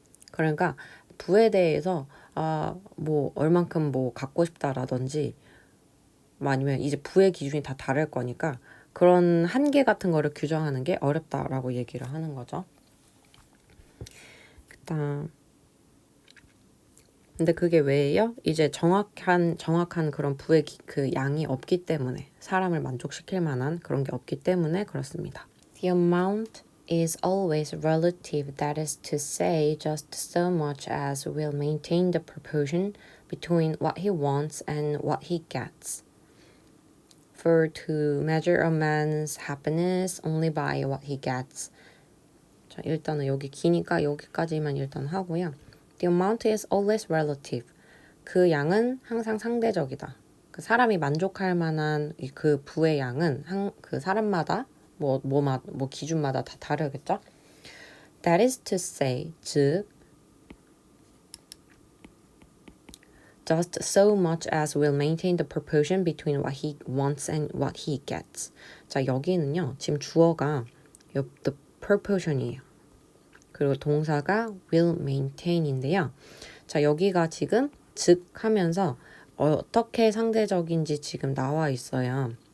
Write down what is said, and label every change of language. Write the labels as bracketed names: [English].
[Korean] 그러니까 부에 대해서 얼만큼 갖고 싶다라든지 아니면 이제 부의 기준이 다 다를 거니까 그런 한계 같은 거를 규정하는 게 어렵다라고 얘기를 하는 거죠. 그다음 근데 그게 왜예요? 이제 정확한 그런 부의 그 양이 없기 때문에 사람을 만족시킬 만한 그런 게 없기 때문에 그렇습니다. [English] The amount is always relative, that is to say just so much as will maintain the proportion between what he wants and what he gets. For to measure a man's happiness only by what he gets. [Korean] 자, 일단은 여기 기니까 여기까지만 일단 하고요. [English] The amount is always relative. [Korean] 그 양은 항상 상대적이다. 그 사람이 만족할 만한 그 부의 양은 그 사람마다 기준마다 다 다르겠죠? [English] That is to say, 즉 just so much as will maintain the proportion between what he wants and what he gets. [Korean] 자, 여기는요. 지금 주어가 the proportion이에요. 그리고 동사가 will maintain인데요. 자, 여기가 지금 즉 하면서 어떻게 상대적인지 지금 나와 있어요.